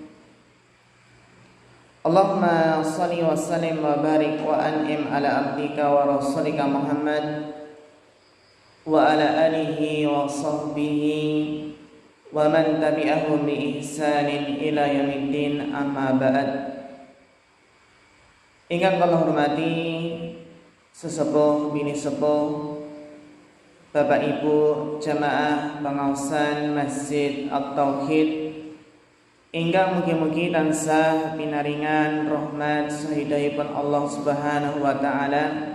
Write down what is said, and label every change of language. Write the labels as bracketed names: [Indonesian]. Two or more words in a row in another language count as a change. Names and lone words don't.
[Arabic] اللهم صل وسلم وبارك وأنعم على عبدك ورسولك محمد وعلى آله وصحبه ومن تبعهم بإحسان إلى يوم الدين، أما بعد. [Javanese] Ingkang kula hormati sesepuh bini sepuh, Bapak Ibu jamaah pengaosan Masjid At-Tauhid, ingkang mugi-mugi tansah pinaringan rahmat sahidahipun Allah [Arabic] سبحانه وتعالى.